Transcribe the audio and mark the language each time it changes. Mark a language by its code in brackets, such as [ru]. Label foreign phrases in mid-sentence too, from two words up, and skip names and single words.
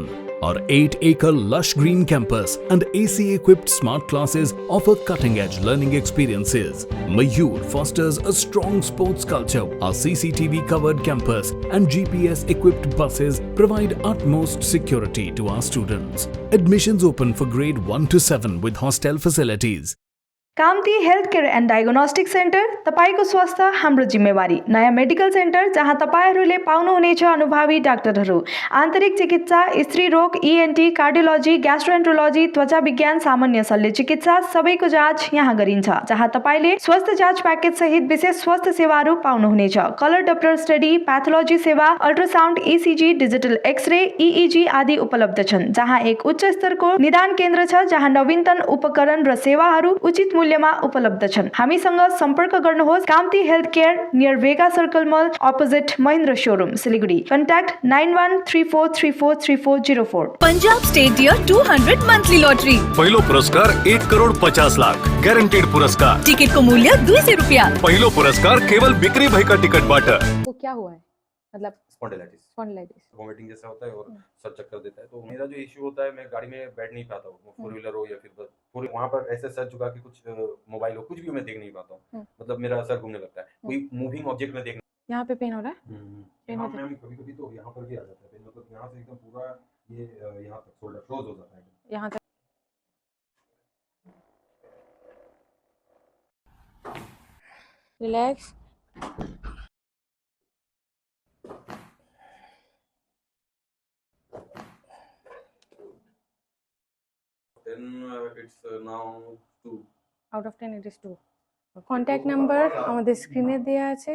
[en] Our 8-acre lush green campus and AC-equipped smart classes offer cutting-edge learning experiences. Mayur fosters a strong sports culture. Our CCTV-covered campus and GPS-equipped buses provide utmost security to our students. Admissions open for grade 1 to 7 with hostel facilities. [ne] कामती हेल्थ केयर एन्ड डायग्नोस्टिक सेन्टर, तपाईको स्वास्थ्य हाम्रो जिम्मेवारी। नयाँ मेडिकल सेन्टर जहाँ तपाईहरूले पाउनुहुनेछ अनुभवी डाक्टरहरू, आन्तरिक चिकित्सा, स्त्री रोग, ENT, कार्डियोलोजी, ग्यास्ट्रोएन्ट्रोलोजी, त्वचा विज्ञान, सामान्य शल्य चिकित्सा सबैको जाँच यहाँ गरिन्छ। जहाँ तपाईले स्वास्थ्य जाँच प्याकेज सहित विशेष स्वास्थ्य सेवाहरू पाउनुहुनेछ। [en] colour Doppler study, [ne] प्याथोलोजी सेवा, अल्ट्रासाउन्ड, ECG, डिजिटल एक्सरे, EEG आदि उपलब्ध छन्। जहाँ एक उच्च स्तरको निदान केन्द्र छ जहाँ नवीनतम उपकरण र सेवाहरू उचित मूल्यमा उपलब्ध छन्। हामीसँग सम्पर्क गर्नुहोस्। कामती हेल्थ केयर, [en] near Vega Circle Mall, opposite Mahindra showroom, [ne] सिलिगुडी। कन्ट्याक्ट 9134343404। पंजाब स्टेट डियर 200 मंथली लॉटरी। पहिलो पुरस्कार 1,50,00,000 ग्यारेंटेड पुरस्कार। टिकट को मूल्य 200 रुपया। पहिलो पुरस्कार केवल बिक्री भएका टिकटबाट। [hi] वो क्या हुआ है? मतलब स्पॉन्डिलाइटिस वोमिटिंग जैसा होता है और सर चक्कर देता है। तो मेरा जो इश्यू होता है, मैं गाड़ी में बैठ नहीं पाता हूँ, 4 व्हीलर हो या फिर पूरे वहाँ पर ऐसे सर झुका के कुछ मोबाइल हो कुछ भी मैं देख नहीं पाता हूँ। मतलब मेरा सर घूमने लगता है, कोई [en] moving object [hi] में देखना। यहाँ पे पेन हो रहा है? मैम कभी-कभी तो यहाँ पर भी आ जाता है पेन, मतलब यहाँ से एकदम पूरा ये यहाँ तक [en] shoulder close [hi] हो जाता है यहाँ तक। रिलैक्स। [en] It's now 2 out of 10 it is 2. contact number [bn] আমাদের স্ক্রিনে দেয়া আছে।